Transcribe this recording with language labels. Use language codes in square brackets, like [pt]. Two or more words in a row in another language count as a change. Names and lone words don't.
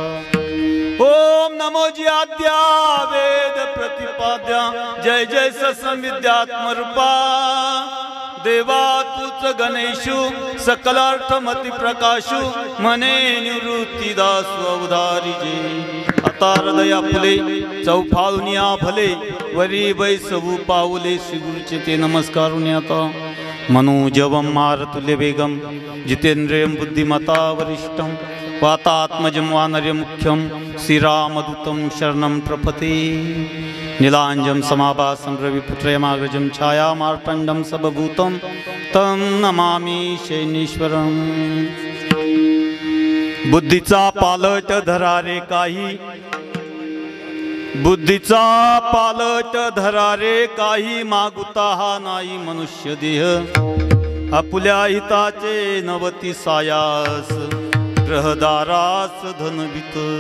[mr] ओम नमोजी आद्या वेद प्रतिपाद्या जय जय सत्संविद्यात्म रूपा देवा तूच गणेशु सकलार्थमती प्रकाशु मने निवृत्ती दासु अवधारी जे आता हृदया फुले चौफाळुनिया भले वरी बैसवू पाऊले श्री गुरुचे ते नमस्कारुनी आता [sa] मनोजवम मारतुल्य वेगम जितेंद्रियम बुद्धिमता वरिष्ठम वातात्मजं वानर्यमुख्यं श्रीरामदूतं शरणं प्रपते नीलांजं समाभासं रविपुत्रयमाग्रजं छायामार्तण्डं सबभूतं तं नमामि शैनेश्वरम् [mr] बुद्धीचा पालट धरा रे काही बुद्धीचा पालट धरा रे काही मागुता हा नाही मनुष्य देह आपुल्या हिताचे नवती सायास ग्रहदारास धनवित